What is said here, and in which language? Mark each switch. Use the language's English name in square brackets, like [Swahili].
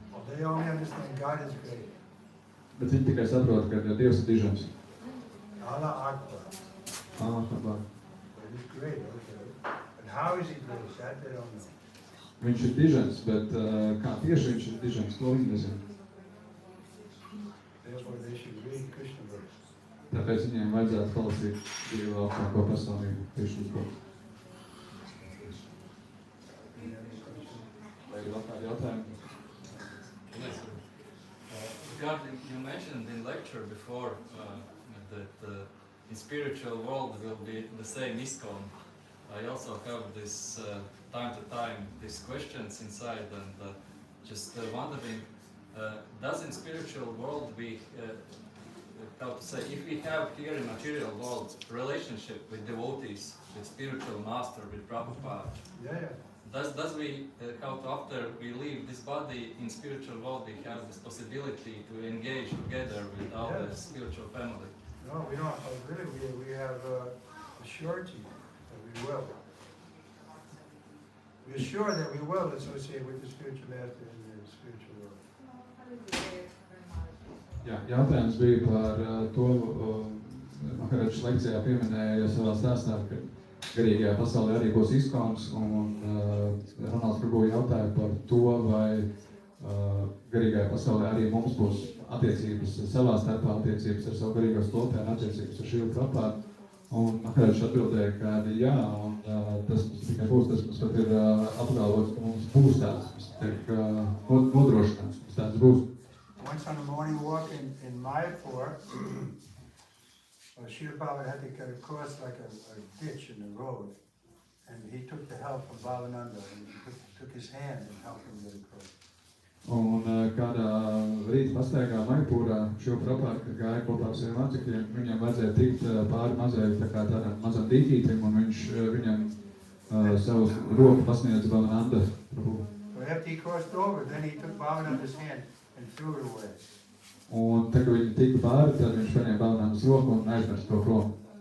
[English] They only understand God is great. [Latvian] Bet viņi tikai saprot, ka Dievs ir dižens. [Arabic] Allah Akbar. Allah Akbar. [English] But he's great, okay. But how is he great? That they don't know. [Latvian] Viņš ir dižens, bet kā tieši viņš ir dižens, to viņi nezina. [English] Therefore they should read Krishna verse. [Latvian] Tāpēc viņiem vajadzētu palasīt Dieva augstāko personību, Krišnas burtu. Vai ir vēl kādi jautājumi? [English] Yes. Regarding, you mentioned in lecture before that in spiritual world will be the same ISKCON. I also have this time to time these questions inside and just wondering, does in spiritual world we how to say, if we have here in material world relationship with devotees, with spiritual master, with Prabhupada, does we, how to, after we leave this body in spiritual world, we have this possibility to engage together with our spiritual family? No, we don't. Really, we have a surety that we will. We are sure that we will associate with the spiritual master in the spiritual world. [Latvian] Jā, jautājums bija par to, Maharāģis lekcijā pieminēja savā stāstā, ka garīgajā pasaulē arī būs ISKCONs, un Ronalds Prabhu jautāja par to, vai garīgajā pasaulē arī mums būs attiecības savā starpā, attiecības ar savu garīgo skolotāju, attiecības ar Šilu Prabhupādu. Un Maharāģis atbildēja, ka jā, un tas tikai būs, tas mums pat ir apgalvots, ka mums būs tāds, mums tiek nodrošināts, mums tāds būs. [English] Once on a morning walk in Mayapur, Srila Prabhupada had to get across like a ditch in the road, and he took the help from Bhavananda, and he took his hand and helped him get across. [Latvian] Un kādā rīta pastaigā Mayapurā Srila Prabhupada, kad gāja kopā ar saviem mācekļiem, viņam vajadzēja tikt pāri mazai tādam mazam dīķītim, un viņš viņam savu roku pasniedza Bhavananda Prabhu. [English] So after he crossed over, then he took Bhavananda's hand and threw it away. [Latvian] Un tad, kad viņi tika pāri, tad viņš paņēma Bhavanandas roku un aizmirst to prom.